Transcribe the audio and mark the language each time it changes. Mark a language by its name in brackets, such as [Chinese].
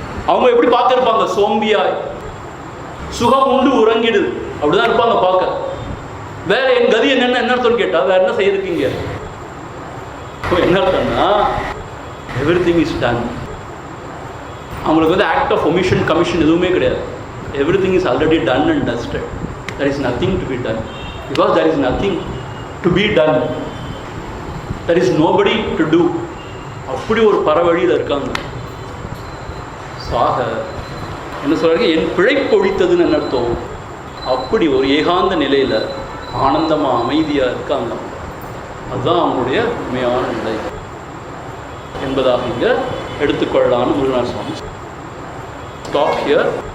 [Tamil] அவங்க எப்படி பார்த்துருப்பாங்க, சோம்பியாய் சுகம் உண்டு உறங்கிடு அப்படிதான் இருப்பாங்க பார்க்க. வேற என் கதி என்னென்ன என்ன அர்த்தம் கேட்டா வேற என்ன செய்யிருக்கீங்க, என்ன அர்த்தம்னா [English] Everything is done. [Tamil] அவங்களுக்கு [English] act of omission commission [Tamil] எதுவுமே கிடையாது. [English] Everything is already done and dusted. There is nothing to be done. Because there is nothing to be done, there is nobody to do. [Tamil] அப்படி ஒரு பரவழியில் இருக்காங்க. சாக என்ன சொல்றாங்க, என் பிழைப்பு ஒழித்ததுன்னு என்ன அர்த்தம், அப்படி ஒரு ஏகாந்த நிலையில ஆனந்தமா அமைதியா இருக்காங்க. அதுதான் அவங்களுடைய உண்மையான நிலை என்பதாக இங்க எடுத்துக்கொள்ளலான்னு முருகநாத சுவாமி. [English] Stop here.